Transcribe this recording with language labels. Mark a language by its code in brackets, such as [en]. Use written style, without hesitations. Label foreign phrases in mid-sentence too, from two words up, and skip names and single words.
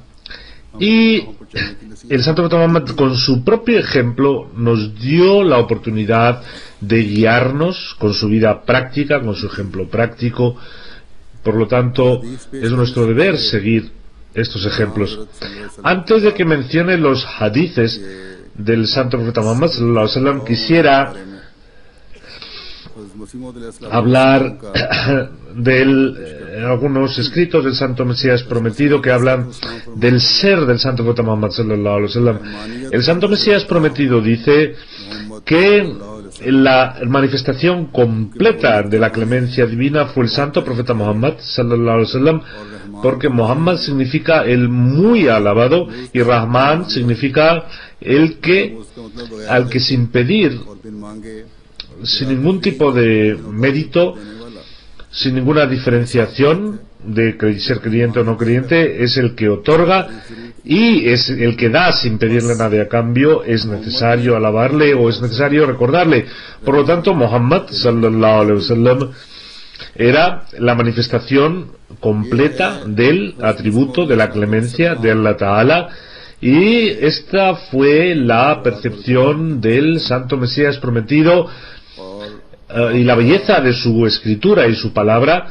[es] Y el santo profeta Muhammad, con su propio ejemplo, nos dio la oportunidad de guiarnos con su vida práctica, con su ejemplo práctico. Por lo tanto, es nuestro deber seguir estos ejemplos. Antes de que mencione los hadices del santo profeta Muhammad [ar] صلى الله عليه وسلم, [es] quisiera hablar de algunos escritos del Santo Mesías Prometido que hablan del ser del Santo Profeta Muhammad [ar] صلى الله عليه وسلم. [es] El Santo Mesías Prometido dice que la manifestación completa de la clemencia divina fue el santo profeta Muhammad [ar] صلى الله عليه وسلم, [es] porque Muhammad significa el muy alabado y Rahman significa el que, al que sin pedir, sin ningún tipo de mérito, sin ninguna diferenciación de ser creyente o no creyente, es el que otorga y es el que da sin pedirle nada a cambio. Es necesario alabarle o es necesario recordarle. Por lo tanto, Muhammad [ar] صلى الله عليه وسلم [es] era la manifestación completa del atributo de la clemencia de Allah Ta'ala, y esta fue la percepción del santo Mesías prometido y la belleza de su escritura y su palabra.